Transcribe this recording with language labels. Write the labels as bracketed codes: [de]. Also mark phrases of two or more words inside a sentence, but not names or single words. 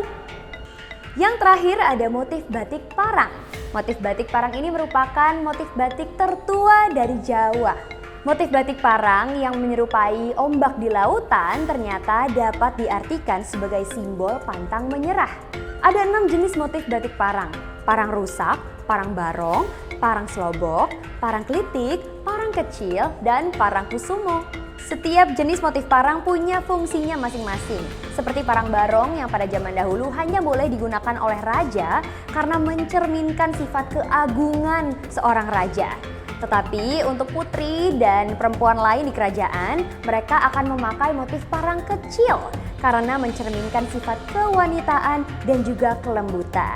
[id] Yang terakhir ada motif batik parang. Motif batik parang ini merupakan motif batik tertua dari Jawa. Motif batik parang yang menyerupai ombak di lautan ternyata dapat diartikan sebagai simbol pantang menyerah. Ada 6 jenis motif batik parang. Parang rusak, parang barong, parang slobok, parang klitik, parang kecil, dan parang kusumo. Setiap jenis motif parang punya fungsinya masing-masing. Seperti parang barong yang pada zaman dahulu hanya boleh digunakan oleh raja karena mencerminkan sifat keagungan seorang raja. Tetapi untuk putri dan perempuan lain di kerajaan, mereka akan memakai motif parang kecil karena mencerminkan sifat kewanitaan dan juga kelembutan.